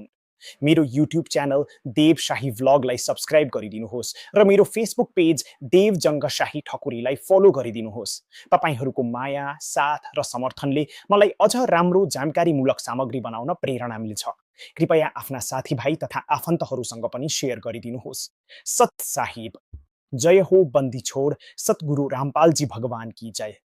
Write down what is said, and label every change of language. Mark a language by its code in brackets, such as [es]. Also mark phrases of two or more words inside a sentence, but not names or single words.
[ne] मेरो युट्युब च्यानल देव शाही व्लगलाई सब्स्क्राइब गरिदिनुहोस् र मेरो फेसबुक पेज देव जङ्ग शाही ठकुरीलाई फलो गरिदिनुहोस्। तपाईहरूको माया, साथ र समर्थनले मलाई अझ राम्रो जानकारीमूलक सामग्री बनाउन प्रेरणा मिल्छ। कृपया आफ्ना साथीभाइ तथा आफन्तहरूसँग पनि सेयर गरिदिनुहोस्। [hi] सत साहिब। जय हो बन्दी छोड सतगुरु रामपाल जी भगवान की जय।